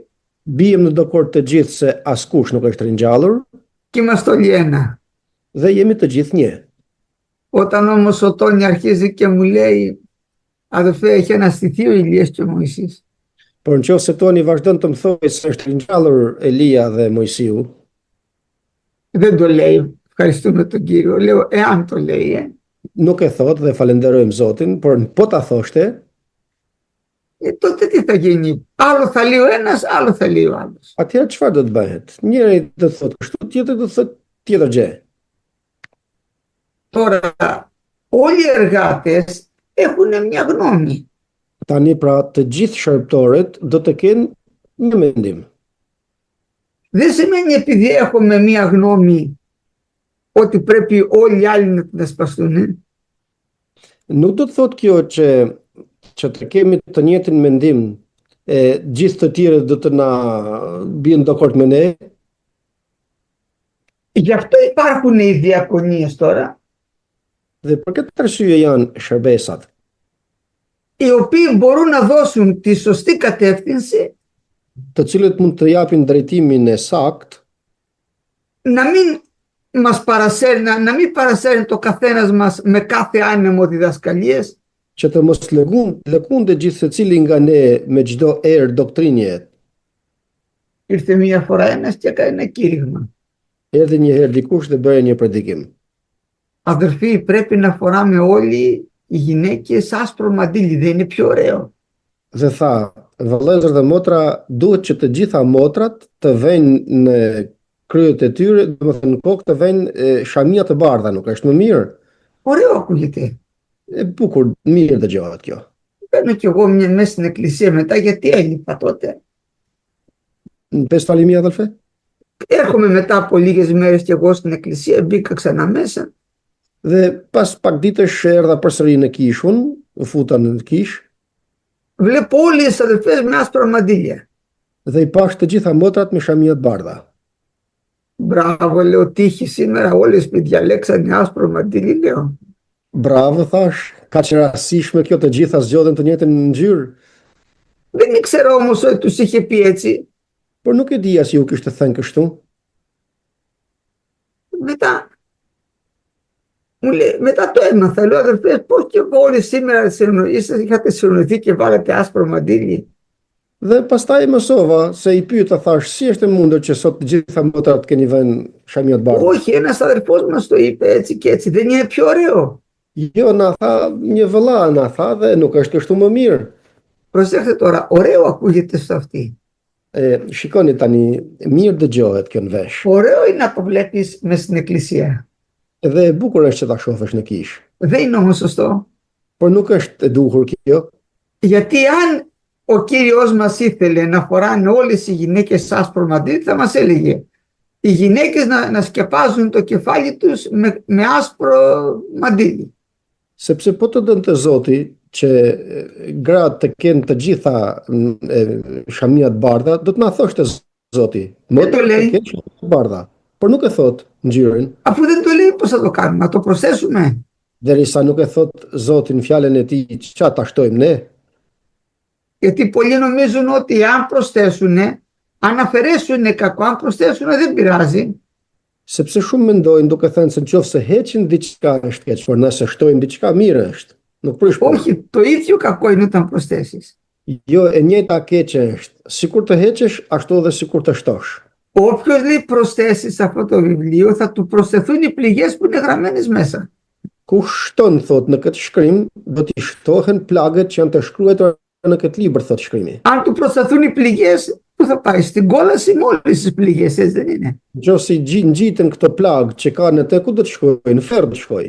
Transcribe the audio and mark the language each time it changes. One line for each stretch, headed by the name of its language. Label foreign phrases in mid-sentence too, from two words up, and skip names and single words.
Albanian: Bijem në dakord të gjithë se askush nuk është ringjallur.
Greek: Και είμαστε όλοι ένα.
Albanian: Dhe jemi të gjithë një.
Greek: Όταν όμως ο Τόνι αρχίζει και μου λέει, αδελφέ, έχει αναστηθεί ο Ηλίας και ο Μωυσής.
Albanian: Por nëse Toni vazhdon të më thojë se është ringjallur Elia dhe Mojsiu,
Greek: δεν το λέει, ευχαριστούμε τον Κύριο, λέω, εάν το λέει,
Albanian: nuk e thot dhe falenderojmë Zotin, por po ta thoshte,
Greek: τότε τι θα γίνει? Άλλο θα λέει ο ένας, άλλο θα λέει ο άλλος.
Albanian: Atëherë çfarë do të bëhet? Njëri do të thotë kështu, tjetri do të thotë tjetër gjë.
Greek: Τώρα, όλοι οι εργάτες έχουν μια γνώμη.
Albanian: Tani pra të gjithë shërbëtorët do të kenë një mendim.
Greek: Δεν σημαίνει επειδή έχουμε μια γνώμη ότι πρέπει όλοι οι άλλοι να την ασπαστούν.
Albanian: Nuk do të thotë kjo që të kemi të njëjtin mendim e gjithë të tjerët do të na bien dakord me ne.
Greek: Γι' αυτό υπάρχουν οι διακονίες τώρα.
Albanian: Dhe për këtë arsye janë shërbesat.
Greek: Οι οποίοι μπορούν να δώσουν τη σωστή κατεύθυνση.
Albanian: Të cilët mund të japin drejtimin e saktë.
Greek: Να μην παρασέρνει το καθένας μας με κάθε άνεμο διδασκαλίες.
Albanian: Që të mos lëkunde gjithë secili nga ne me çdo erë doktrinje.
Greek: Ήρθε μια φορά ένας και έκανε ένα κήρυγμα.
Albanian: Erdhi një herë dikush dhe bëri një predikim.
Greek: Αδερφοί, πρέπει να φοράμε όλοι οι γυναίκες άσπρο μαντίλι, δεν είναι πιο ωραίο?
Albanian: Dhe tha, vëllezër dhe motra, duhet që të gjitha motrat të vejnë në kryet e tyre, domethënë në kokë të vejnë shamia të bardha, nuk është më mirë?
Greek: Ωραίο ακούγεται.
Albanian: Bukur, mirë dëgjohet kjo.
Greek: Μπαίνω κι εγώ μέσα στην εκκλησία μετά, γιατί έλειπα τότε. Πες πάλι μία, αδελφέ. Έρχομαι μετά από λίγες μέρες κι εγώ στην εκκλησία, μπήκα ξανά μέσα.
Albanian: Dhe pas pak ditësh erdha përsëri në kishun, u futa në kish.
Greek: Βλέπω όλες τις αδελφές με άσπρα μαντίλια.
Albanian: Dhe i pash të gjitha motrat me shamia të bardha.
Greek: Μπράβο, λέω, τύχη σήμερα, όλες με διαλέξανε άσπρο μαντίλι, λέω.
Albanian: Bravo, thash, ka që rastësishme kjo, të gjitha zgjodhen të njëjtën ngjyrë.
Greek: Δεν ήξερα όμως ότι τους είχε πει έτσι.
Albanian: Por nuk e dija si u kishte thënë kështu.
Greek: Μετά το έμαθα, λέω, αδερφές, πώς και εγώ όλοι σήμερα είχατε συνοηθεί και βάλατε άσπρο μαντίλι.
Albanian: Dhe pastaj mësova se i pyeta, thash, si është e mundur që sot të gjitha motrat keni vënë shamia të bardha?
Greek: Όχι, ένας αδερφός μας το είπε έτσι και έτσι, δεν είναι πιο ωραίο?
Albanian: Jo, na tha, një vëlla na tha dhe nuk është kështu më mirë.
Greek: Προσέξτε τώρα, ωραίο ακούγεται σε αυτή.
Albanian: Shikoni tani, mirë dëgjohet kjo në vesh.
Greek: Ωραίο είναι να το βλέπεις μες στην εκκλησία.
Albanian: Dhe e bukur është që ta shohësh në kish.
Greek: Δεν είναι όμως σωστό.
Albanian: Por nuk është e duhur kjo.
Greek: Γιατί αν ο Κύριος μας ήθελε να φοράνε όλες οι γυναίκες άσπρο μαντίλι, θα μας έλεγε οι γυναίκες να σκεπάζουν το κεφάλι τους με άσπρο μαντίλι.
Albanian: Sepse po të dënte Zoti që gratë të kenë të gjitha shamia të bardha, do të na thoshte Zoti, motrat të kenë shamia të bardha. Por nuk e thot ngjyrën.
Greek: Αφού δεν το λέει, πώς θα το κάνουμε, να το προσθέσουμε?
Albanian: Derisa nuk e thot Zoti në fjalën e tij, ç'a ta shtojmë ne?
Greek: Γιατί πολλοί νομίζουν ότι αν προσθέσουν, αν αφαιρέσουν κακό, αν προσθέσουν δεν πειράζει.
Albanian: Sepse shumë mendojnë duke thënë se nëse heqin diçka është keq, por nëse shtojmë diçka mirë është. Nuk prish.
Greek: Όχι, το ίδιο κακό είναι όταν προσθέσεις.
Albanian: Jo, e njëjta keqe është. Sikur të heqësh, ashtu edhe sikur të shtosh.
Greek: Όποιος λέει προσθέσει σε αυτό το βιβλίο, θα του προσθεθούν οι πληγές που είναι γραμμένες μέσα.
Albanian: Kush shton, thot, në këtë shkrim, do t'i shtohen plagët që janë të shkruar në këtë libër, thot shkrimi.
Greek: Αν του προσθεθούν οι πληγές, πού θα πάει? Στην κόλαση με όλες τις πληγές, έτσι δεν είναι?
Albanian: Nëse ngjiten këto plagë që ka në te, ku do të shkojnë? Në ferr do të shkojë.